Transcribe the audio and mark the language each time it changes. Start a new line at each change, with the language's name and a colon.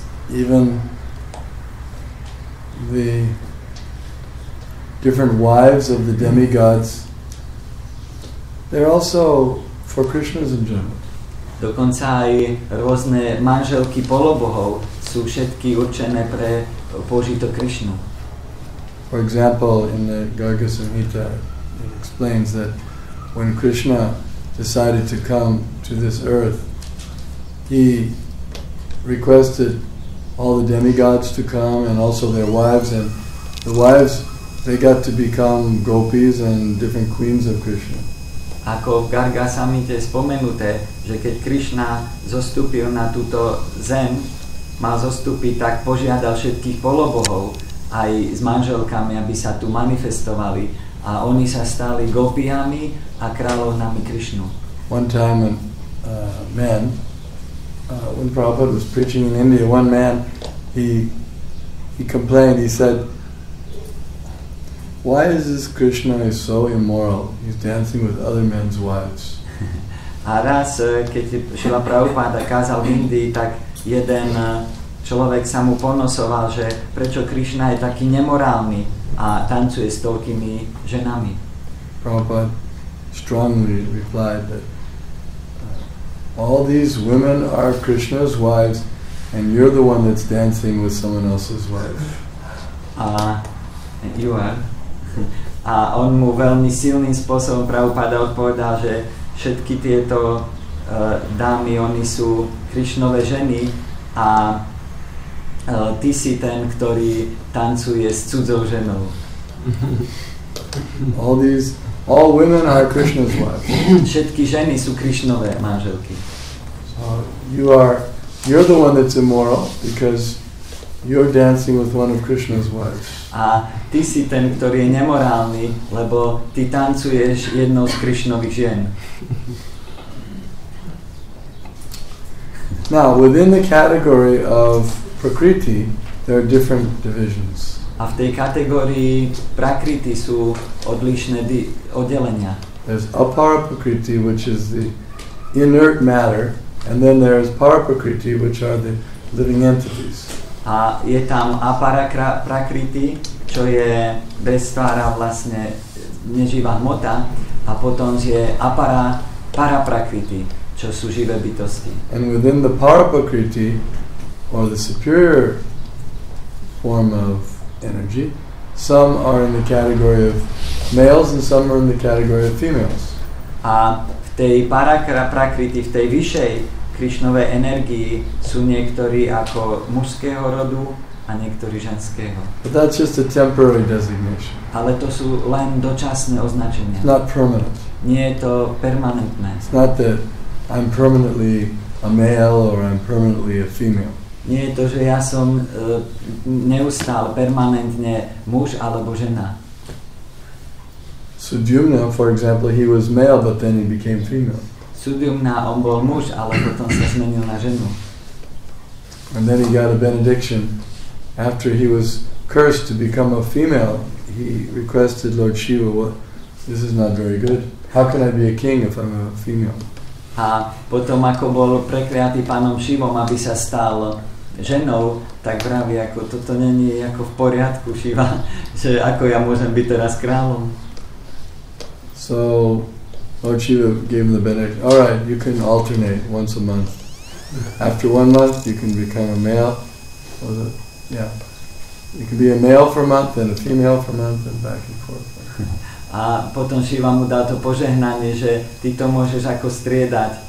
English: Even the different wives of the demigods, they're also for Krishna's enjoyment.
Slovak: Dokonca aj rôzne manželky polobohov sú všetky určené pre použitok Krishnu.
English: For example, in the Garga Samhita, it explains that when Krishna decided to come to this earth, he requested all the demigods to come and also their wives, and the wives, they got to become gopis and different queens of Krishna.
Slovak: Ako v Garga Samhite spomenuté, že keď Krishna zostúpil na túto zem, mal zostúpiť, tak požiadal všetkých polobohov aj s manželkami, aby sa tu manifestovali a oni sa stali gopiami a kráľovnami Krishnu.
English: One time when Prabhupada was preaching in India, one man, he complained, he said, why is this Krishna is so immoral? He's dancing with other men's wives.
Slovak: A raz, keď Šrila Prabhupada kázal v Indii, tak jeden človek sa mu ponosoval, že prečo Krishna je taký nemorálny a tancuje s toľkými ženami.
English: Prabhupada strongly replied that all these women are Krishna's wives and you're the one that's dancing with someone else's wife. You are.
Slovak: A on mu veľmi silným spôsobom Prabhupada odpovedal, že všetky tieto dámy, oni sú Krishnové ženy a ty si ten, ktorý tancuje s cudzou ženou.
English: All women are Krishna's wives.
Slovak: Všetky ženy sú Krishnové manželky.
English: So you're the one that's immoral because you're dancing with one of Krishna's wives.
Slovak: A ty si ten, ktorý je nemorálny, lebo ty tancuješ jednou z Krishnových žien.
English: Now, within the category of Prakriti, there are different divisions.
Slovak: A v tej kategórii Prakriti sú odlišné oddelenia.
English: There's Apara Prakriti, which is the inert matter, and then there's Para Prakriti, which are the living entities.
Slovak: A je tam Apara Prakriti, čo je beztvára vlastne neživá hmota, a potom je Apara Prakriti, čo sú živé bytosti.
English: And within the Para Prakriti, or the superior form of energy, some are in the category of males and some are in the category of females.
Slovak: A v tej Prakriti, v tej vyššej Krishnovej energii sú niektorí ako mužského rodu a niektorí ženského.
English: But that's just a temporary designation.
Slovak: Ale to sú len dočasné označenia.
English: It's not permanent.
Slovak: Nie je to permanentné.
English: It's not that I'm permanently a male or I'm permanently a female.
Slovak: Nie je to, že ja som neustále, permanentne muž alebo žena.
English: Sudyumna, for example, he was male but then he became female.
Slovak: Sudyumna, on bol muž, ale potom sa zmenil na ženu.
English: And then he got a benediction. After he was cursed to become a female, he requested Lord Shiva, well, this is not very good. How can I be a king if I'm a female?
Slovak: A potom, ako bol prekliatý pánom Šivom, aby sa stal ženou, tak vraví, ako toto není ako v poriadku, Šiva, že ako ja môžem byť teraz kráľom.
English: So Lord Shiva gave him the benediction. All right, you can alternate once a month. After 1 month, you can become a male. You can be a male for a month, then a female for a month, and back and forth.
Slovak: A potom Shiva mu dal to požehnanie, že ty to môžeš ako striedať.